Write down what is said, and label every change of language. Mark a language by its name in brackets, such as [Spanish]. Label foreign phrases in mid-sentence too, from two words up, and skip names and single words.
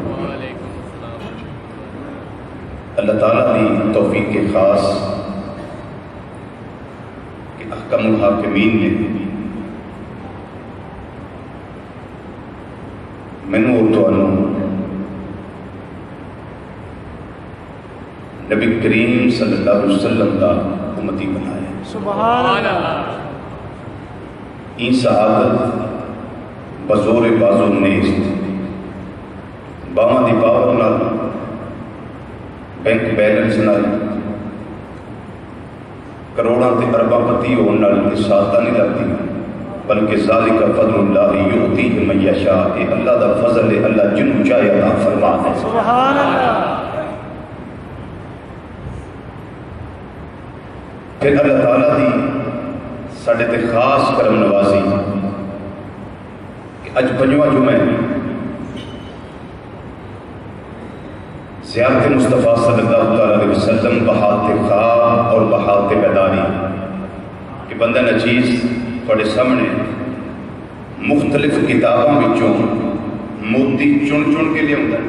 [Urdu] اللہ تعالیٰ نے توفیق کے خاص کہ [Arabic] احکم الحاکمین [Urdu] نے مینوں اور تانوں نبی کریم [Arabic] صلی اللہ علیہ وسلم [Urdu] کا امتی بنایا۔ [Arabic] سبحان اللہ۔ [Persian] این سعادت بزور بازو نیست، [Punjabi] باواں دی پاور نال، بینک بیلنس نال، کروڑاں تے ارباں پتی ہون نال سعادت نہیں لگتی، بلکہ [Arabic] ذالک فضل اللہ یؤتیہ من یشاء، [Punjabi] اے اللہ دا فضل ہے، اللہ جنوں چاہے عطا فرماتا ہے۔ [Arabic] سبحان اللہ۔ [Punjabi] پھر اللہ تعالیٰ دی ساڈے تے خاص کرم نوازی کہ اج پنجواں جمعہ زیارت مصطفیٰ [Arabic] صلی اللہ علیہ وسلم [Punjabi] بحالت خواب اور بحالت بیداری کہ بندہ نچیز تھوڑے سامنے مختلف کتابوں وچوں موتی چن چن کے لے آتا ہے۔